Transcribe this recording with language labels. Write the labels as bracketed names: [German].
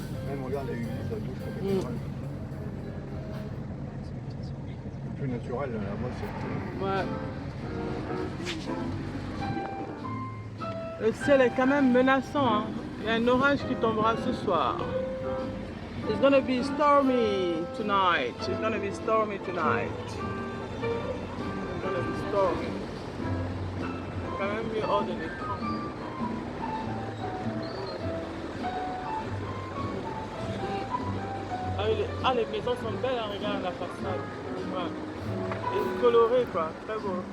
[French] Même regarde la église à gauche complètement. C'est plus naturel là-bas. Ouais. Le ciel est quand même menaçant. Hein. Il y a un orage qui tombera ce soir. [English] It's gonna be stormy tonight. It's gonna be stormy tonight. It's gonna be stormy. [French] Quand même mieux hors de l'écran. Les maisons sont belles, hein, regarde la façade. Ouais. Et coloré quoi, très beau.